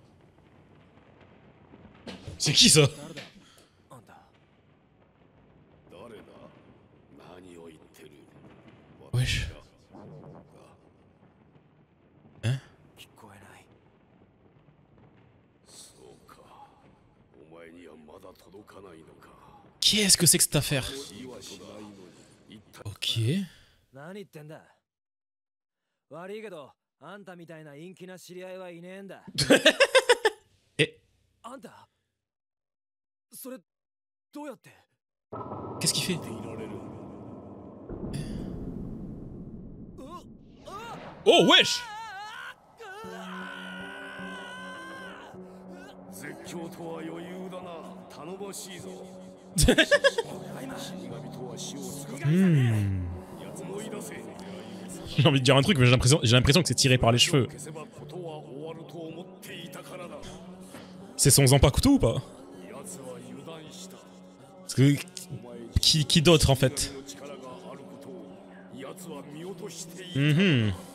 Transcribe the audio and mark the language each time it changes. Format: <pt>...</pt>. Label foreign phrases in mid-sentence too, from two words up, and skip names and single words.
<fr>C'est qui ça? Wesh. Hein? Qu'est-ce que c'est que cette affaire? Ok.</fr> <ja>何言ってんだ。悪いけど、あんたみたいな陰気な知り合いはいねえんだ。え、あんた、それどうやって？</ja> <fr>qu'est-ce qu'il fait? Oh, wesh! 絶叫とは余裕だな。頼もしいぞ。死神とは死をつかむ。やつもい出せ。 J'ai envie de dire un truc, mais j'ai l'impression que c'est tiré par les cheveux. C'est son Zanpakuto ou pas? Parce que... Qui d'autre en fait? Mhm.</fr>